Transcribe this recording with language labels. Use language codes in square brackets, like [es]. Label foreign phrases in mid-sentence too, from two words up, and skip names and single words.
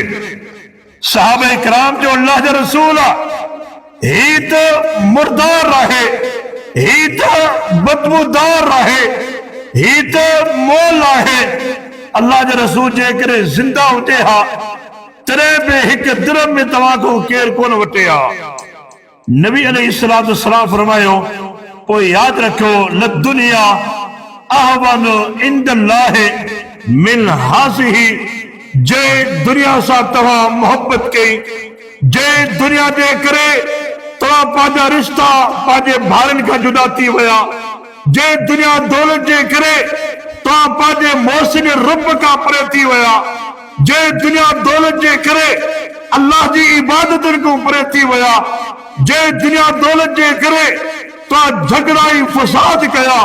[sd] सहाबा किराम जो अल्लाह जो रसूल आहे, ही त मुर्दार आहे, ही त बदबूदार आहे, ही त मोल आहे। अल्लाह जो रसूल जे करे जिंदा हुजे हा तॾहिं बि हिकु दिरहम में तव्हां खां केरु कोन वठे हा। नबी [ar] عليه الصلاة والسلام [sd] फरमायो पोइ यादि रखो [ar] للدنيا أهون عند الله من هذه, [sd] जे दुनिया सां तव्हां मोहब्बत कई, जे दुनिया जे करे तव्हां पंहिंजा रिश्ता पंहिंजे भाउरनि खां जुदा थी विया, जे दुनिया दौलत जे करे तव्हां पंहिंजे मोहसिन रब खां परे थी विया, जे दुनिया दौलत जे करे अल्लाह जी इबादतुनि खां परे थी विया, जे दुनिया दौलत जे करे तव्हां झगड़ा ऐं फसाद कया।